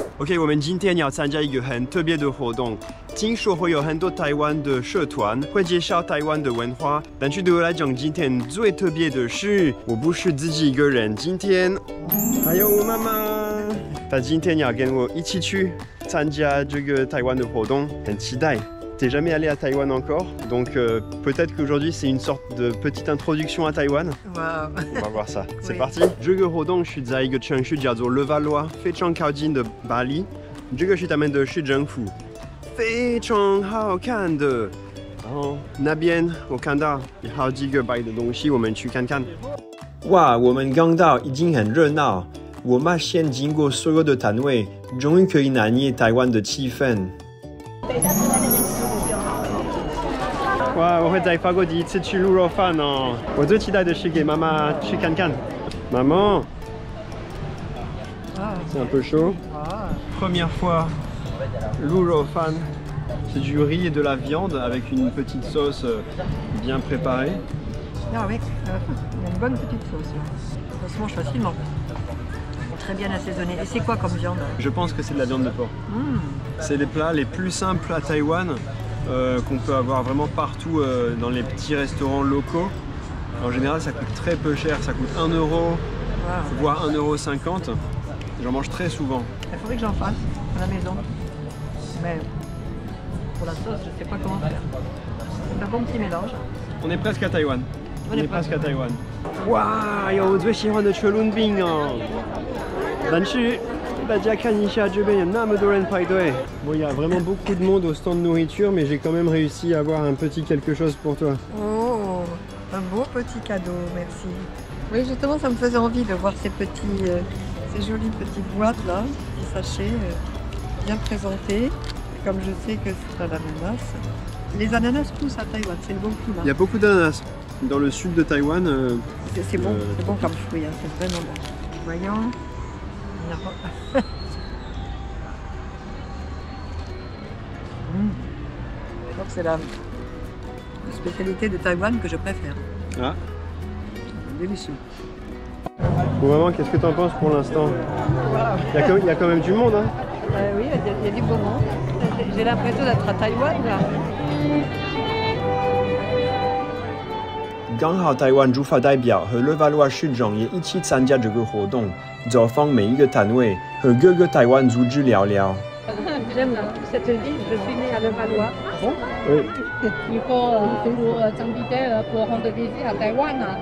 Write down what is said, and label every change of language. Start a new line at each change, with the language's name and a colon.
Chinese: OK， 我们今天要参加一个很特别的活动。听说会有很多台湾的社团会介绍台湾的文化，但是对我来讲，今天最特别的是，我不是自己一个人，今天还有我妈妈，她今天要跟我一起去参加这个台湾的活动，很期待。
French: T'es jamais allé à Taïwan encore, donc peut-être qu'aujourd'hui c'est une sorte de petite introduction à Taïwan. Wow. On va voir ça. C'est parti.
Chinese: 这个活动是在一个城市叫做 Levallois， 非常靠近的巴黎。这个是他们的市政府，非常好看的。然后那边我看到有好几个摆的东西，我们去看看。哇，我们刚到，已经很热闹。我妈先经过所有的摊位，终于可以拿捏台湾的气氛。哇，我会在法国第一次吃卤肉饭哦！我最期待的是给妈妈去看看。
French: Maman, c'est un peu chaud. Première fois, 卤肉饭, c'est du riz et de la viande avec une petite sauce bien préparée. Ah oui, il y a une bonne petite sauce là. Ça se mange facilement. Très bien assaisonné. Et c'est quoi comme viande? Je pense que c'est de la viande de porc. C'est les plats les plus simples à Taïwan. Qu'on peut avoir vraiment partout dans les petits restaurants locaux. En général, ça coûte très peu cher, ça coûte 1 €, voire 1,50 €. J'en mange très souvent. Il faudrait que j'en fasse à la maison. Mais pour la sauce, je ne sais pas comment faire. C'est un bon petit mélange. On est presque à Taïwan. On est presque à Taïwan.
Chinese: Waouh, 有我最喜欢的车轮饼哦！但是大家看一下，这边有那么多人排队。
French: Bon, il y a vraiment beaucoup de monde au stand de nourriture, mais j'ai quand même réussi à avoir un petit quelque chose pour toi. Oh, un beau petit cadeau, merci. Oui, justement, ça me faisait envie de voir ces jolies petites boîtes là, ces sachets bien présentés. Comme je sais que c'est un ananas. Les ananas poussent à Taïwan, c'est le bon climat. Il y a beaucoup d'ananas. Dans le sud de Taïwan. C'est bon, c'est bon comme fruit, hein, c'est vraiment bon. Voyons. Je crois que c'est la spécialité de Taïwan que je préfère. Ah. Délicieux. Bon, maman, qu'est-ce que tu en penses pour l'instant? Il y a quand même du monde, hein? Oui, il y a du beau monde. J'ai l'impression d'être à Taïwan là.
Chinese: 刚好台湾驻法代表和勒瓦洛市长也一起参加这个活动，走访每一个摊位，和各个台湾组织聊聊。
French: J'aime cette ville, je suis née à Levallois. Oui. Il faut toujours t'inviter pour rendre visite à Taïwan.